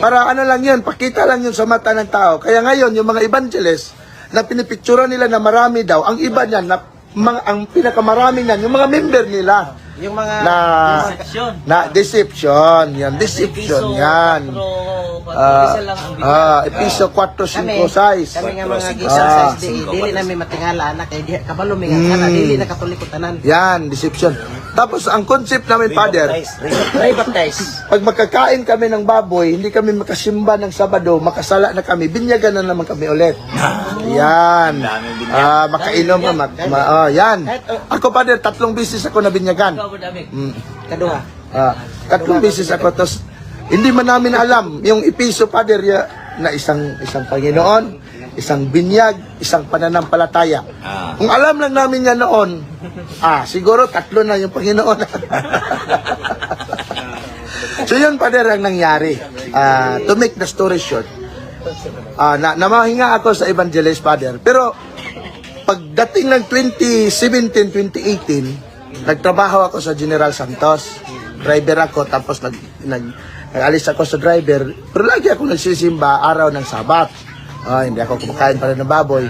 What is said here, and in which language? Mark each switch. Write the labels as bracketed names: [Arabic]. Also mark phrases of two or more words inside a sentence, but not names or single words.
[Filipino] para ano lang yun, pakita lang yun sa mata ng tao. Kaya ngayon, yung mga evangelist, na pinipictura nila na marami daw, ang iba niyan, ang pinakamarami niyan, yung mga member nila. Yung mga deception. Yan, deception yan. [English] Episode 4, 5, 6. [Cebuano] Kami nga mga gisa sa SDA, dili namin matingala anak, kay kabalo mi nga dili na Katoliko tanan. [Filipino] Yan, deception. Tapos ang concept namin, Father, Rebaptize. pag magkakain kami ng baboy, hindi kami makasimba ng Sabado, makasala na kami, binyagan na naman kami ulit. Yan. Makainom na. Yan. Ako, Father, 3 beses ako na binyagan. [Cebuano] Kaduha. [Filipino] 3 beses ako. Tapos, hindi man namin alam, yung episo, Father, na isang Panginoon, isang binyag, isang pananampalataya. Kung alam lang namin yan noon, siguro 3 na yung Panginoon. So yun, Father, ang nangyari. [English] To make the story short, [Filipino] namahinga ako sa evangelist, Father. Pero pagdating ng 2017-2018, nagtrabaho ako sa General Santos. Driver ako, tapos nag-alis ako sa driver. Pero lagi ako nagsisimba araw ng Sabat. Hindi ako kumakain pa rin ng baboy.